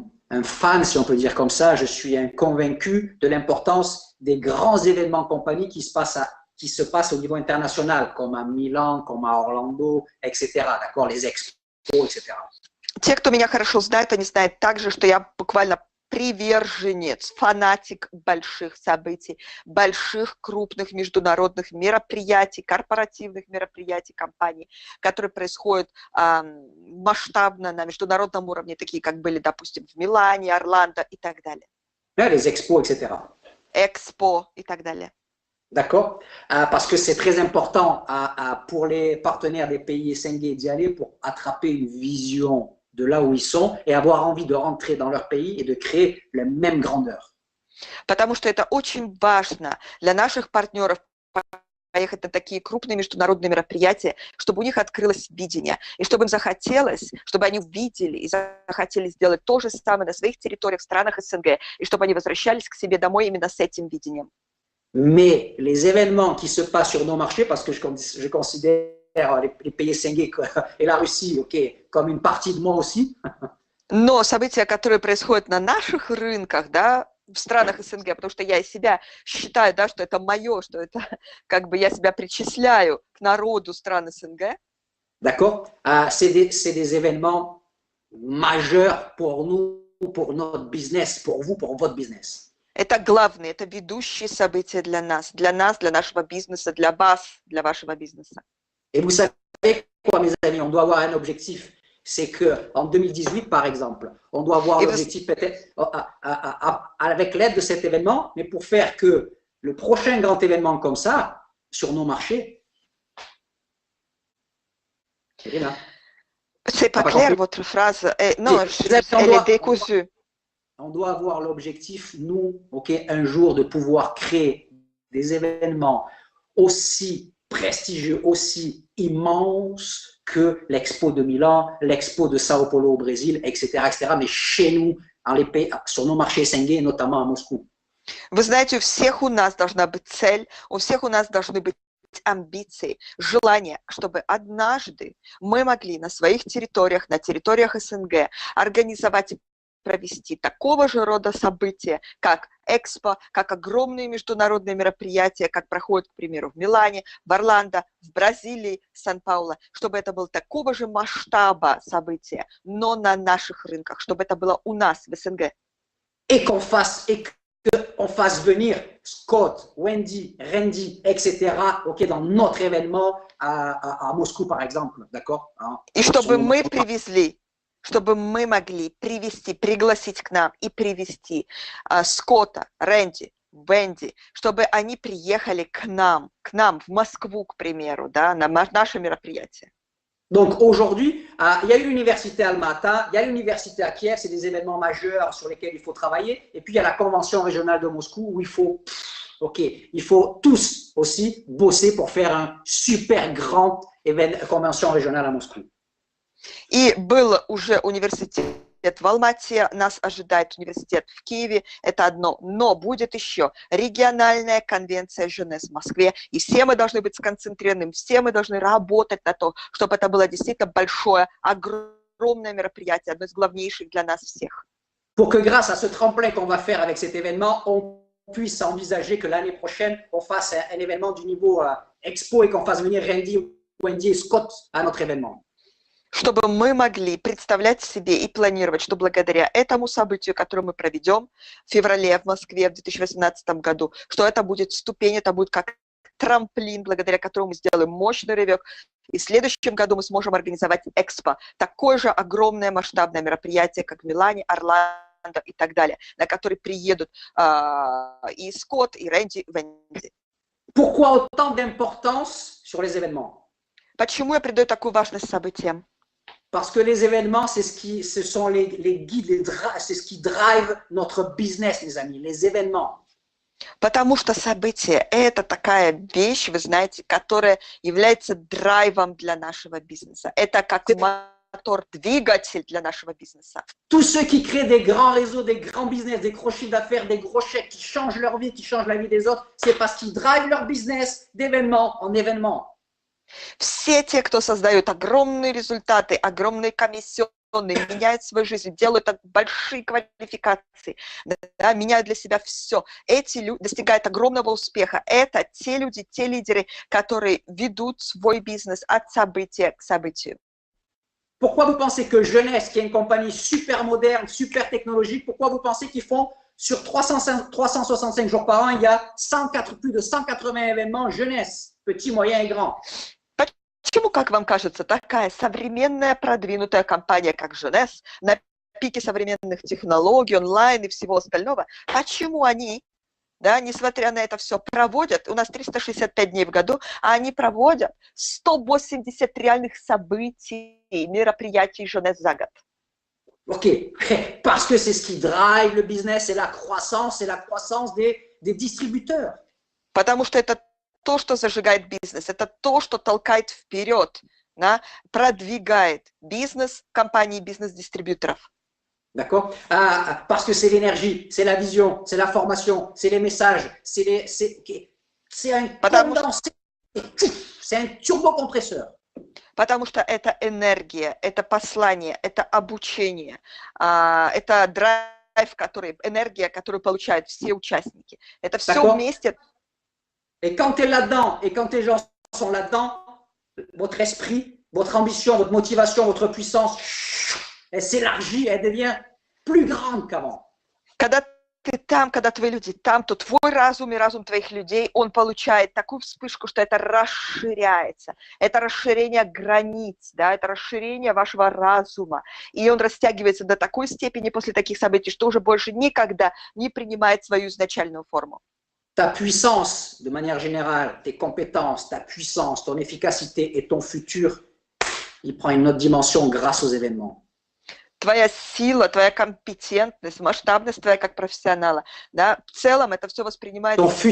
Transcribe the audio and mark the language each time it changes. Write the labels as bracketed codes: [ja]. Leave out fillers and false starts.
[fr] un fan, si on peut dire comme ça. Je suis un convaincu de l'importance des grands événements compagnie qui se passent au niveau international, comme à Milan, comme à Orlando, etc. D'accord, les expos, etc. [ru] Те, кто меня хорошо знает, они знают также, что я буквально приверженец, фанатик больших событий, больших крупных международных мероприятий, корпоративных мероприятий компаний, которые происходят масштабно на международном уровне, такие как были, допустим, в Милане, Орландо и так далее. [fr] Les expos, etc. [ru] Экспо и так далее. [fr] D'accord? Parce que c'est très important pour les partenaires des pays Essengue d'y aller pour attraper une vision de là où ils sont et avoir envie de rentrer dans leur pays et de créer la même grandeur. [ru] Потому что это очень важно для наших партнеров поехать на такие крупные международные мероприятия, чтобы у них открылось видение, и чтобы им захотелось, чтобы они увидели и захотели сделать то же самое на своих территориях, в странах СНГ, и чтобы они возвращались к себе домой именно с этим видением. [fr] Mais les événements qui se passent sur nos marchés, parce que je considère les pays Essengue et la Russie, ok, comme une partie de moi aussi. [ru] Но события, которые происходят на наших рынках, да, в странах СНГ, потому что я себя считаю, да, что это мое, что это как бы я себя причисляю к народу стран СНГ. [fr] D'accord? C'est des événements majeurs pour nous, pour notre business, pour vous, pour votre business. [ru] Это главные, это ведущие события для нас, для нашего бизнеса, для вас, для вашего бизнеса. [fr] Et vous savez quoi, mes amis, on doit avoir un objectif. C'est qu'en 2018, par exemple, on doit avoir l'objectif peut-être avec l'aide de cet événement, mais pour faire que le prochain grand événement comme ça, sur nos marchés, c'est pas clair votre phrase. Non, elle est décousue. On doit avoir l'objectif, nous, un jour, de pouvoir créer des événements aussi prestigieux, aussi immenses que l'Expo de Milan, l'Expo de Sao Paulo au Brésil, etc., etc., mais chez nous, sur nos marchés Essengue, notamment à Moscou. [ru] Вы знаете, у всех у нас должна быть цель, у всех у нас должны быть амбиции, желание, чтобы однажды мы могли на своих территориях, на территориях СНГ организовать провести такого же рода события, как Экспо, как огромные международные мероприятия, как проходят, к примеру, в Милане, в Орландо, в Бразилии, Сан-Пауло, чтобы это было такого же масштаба события, но на наших рынках, чтобы это было у нас в СНГ. [fr] Et qu'on fasse venir Scott, Wendy, Randy, etc., dans notre événement à Moscou, par exemple, d'accord? [ru] И чтобы мы привезли, чтобы мы могли привести, пригласить к нам и привести Скотта, Рэнди, Венди, чтобы они приехали к нам в Москву, к примеру, да, на наше мероприятие. [fr] Donc aujourd'hui, il y a l'université Alma-Ata, il y a l'université à Kiev, c'est des événements majeurs sur lesquels il faut travailler, et puis il y a la convention régionale de Moscou où il faut tous aussi bosser pour faire un super grand convention régionale à Moscou. [ru] И был уже университет в Алмате, нас ожидает университет в Киеве, это одно, но будет еще региональная конвенция Женес в Москве, и все мы должны быть сконцентрированы, все мы должны работать на то, чтобы это было действительно большое, огромное мероприятие, одно из главнейших для нас всех. [fr] Pour que grâce à ce tremplin qu'on va faire avec cet événement, on puisse envisager que l'année prochaine, on fasse un événement du niveau Expo et qu'on fasse venir Randy, Wendy et Scott à notre événement. [ru] Чтобы мы могли представлять себе и планировать, что благодаря этому событию, которое мы проведем в феврале в Москве в 2018 году, что это будет ступень, это будет как трамплин, благодаря которому мы сделаем мощный рывок, и в следующем году мы сможем организовать Экспо, такое же огромное масштабное мероприятие, как в Милане, Орландо и так далее, на который приедут и Скотт, и Рэнди, и Венди. [fr] Pourquoi autant d'importance sur les événements? [ru] Почему я придаю такую важность событиям? [fr] Parce que les événements, ce sont les guides, c'est ce qui drive notre business, les amis, les événements. [ru] Потому что событие – это такая вещь, вы знаете, которая является драйвом для нашего бизнеса. Это как мотор, двигатель для нашего бизнеса. [fr] Tous ceux qui créent des grands réseaux, des grands business, des gros chiffres d'affaires, des gros chèques, qui changent leur vie, qui changent la vie des autres, c'est parce qu'ils drivent leur business d'événement en événement. [ru] Все те, кто создают огромные результаты, огромные комиссионные, меняют свою жизнь, делают большие квалификации, да, меняют для себя все. Эти люди достигают огромного успеха. Это те люди, те лидеры, которые ведут свой бизнес от события к событию. [fr] Pourquoi vous pensez que Jeunesse, qui est une compagnie super moderne, super technologique, pourquoi vous pensez qu'ils font sur 365 jours par an, il y a plus de 180 événements Jeunesse, petits, moyens et grands? [ru] Почему, как вам кажется, такая современная, продвинутая компания, как Jeunesse, на пике современных технологий, онлайн и всего остального, почему они, да, несмотря на это все, проводят, у нас 365 дней в году, а они проводят 180 реальных событий, мероприятий Jeunesse за год? [fr] Ok, parce que c'est ce qui drive le business, c'est la croissance des distributeurs. [ru] Потому что это то, что зажигает бизнес, это то, что толкает вперед, да, продвигает бизнес компаний, бизнес-дистрибьюторов. [fr] D'accord? Parce que c'est l'énergie, c'est la vision, c'est la formation, c'est les messages, c'est un condensé, c'est un turbocompresseur. [ru] Потому что это энергия, это послание, это обучение, это драйв, энергия, которую получают все участники. Это все вместе. [fr] Et quand tu es là-dedans, et quand tes gens sont là-dedans, votre esprit, votre ambition, votre motivation, votre puissance, elle s'élargit, elle devient plus grande qu'avant. [ru] Когда ты там, когда твои люди там, то твой разум и разум твоих людей, он получает такую вспышку, что это расширяется. Это расширение границ, да, это расширение вашего разума. И он растягивается до такой степени после таких событий, что уже больше никогда не принимает свою изначальную форму. [fr] Ta puissance, de manière générale, tes compétences, ta puissance, ton efficacité et ton futur, il prend une autre dimension grâce aux événements. [ru] Твоя сила, твоя компетентность, масштабность твоя как профессионала, да, в целом это все воспринимается...